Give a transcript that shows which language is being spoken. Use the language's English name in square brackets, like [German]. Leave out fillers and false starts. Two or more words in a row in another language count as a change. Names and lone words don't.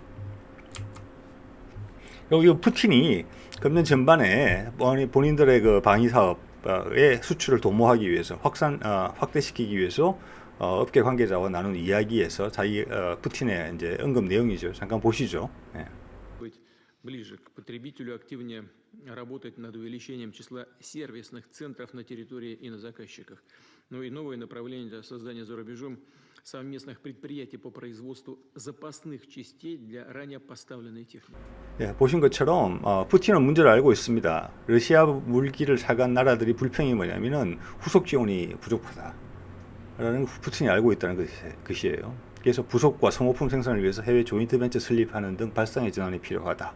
[Korean] 그리고 푸틴이 금년 전반에 본인들의 그 방위 사업의 수출을 도모하기 위해서 확대시키기 위해서 업계 관계자와 나눈 이야기에서 자기 푸틴의 이제 언급 내용이죠. 잠깐 보시죠. 네. [Russian] Ближе к потребителю, активнее работать над увеличением числа сервисных центров на территории и на заказчиках. Ну и новое направление для создания за рубежом совместных предприятий по производству запасных частей для ранее поставленной техники. [Korean] 예, 보신 것처럼 푸틴은 문제를 알고 있습니다. 러시아 물기를 사간 나라들이 불평이 뭐냐면은 후속 지원이 부족하다라는 푸틴이 알고 있다는 것이에요. 그래서 부속과 소모품 생산을 위해서 해외 조인트 벤처 설립하는 등 발상의 전환이 필요하다.